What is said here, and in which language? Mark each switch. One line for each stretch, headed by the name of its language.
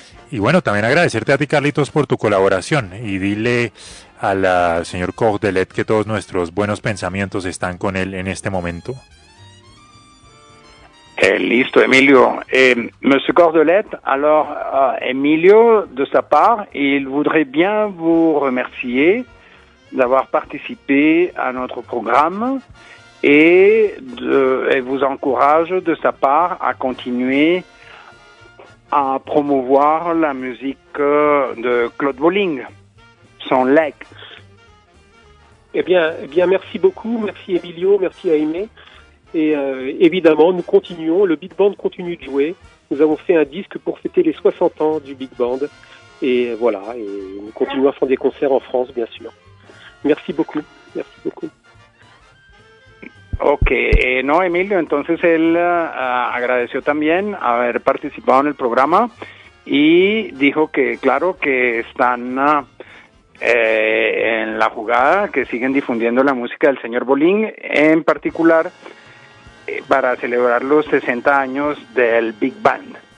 Spanish: Y bueno, también agradecerte a ti, Carlitos, por tu colaboración. Y dile al señor Cordelet que todos nuestros buenos pensamientos están con él en este momento. Listo, Emilio.
French: Monsieur Cordelet, alors Emilio, de sa part, il voudrait bien vous remercier d'avoir participé à notre programme et vous encourage de sa part à continuer à promouvoir la musique de Claude Bolling, son Lex. Eh bien, merci beaucoup, merci Emilio, merci Aimé. Et évidemment, nous continuons, le Big Band continue de jouer. Nous avons fait un disque pour fêter les 60 ans du Big Band. Et voilà, et nous continuons à faire des concerts en France, bien sûr. Merci beaucoup. Merci beaucoup.
Spanish: Ok, no, Emilio, entonces él agradeció también haber participado en el programa y dijo que, claro, que están en la jugada, que siguen difundiendo la música del señor Bolling, en particular para celebrar los 60 años del Big Band.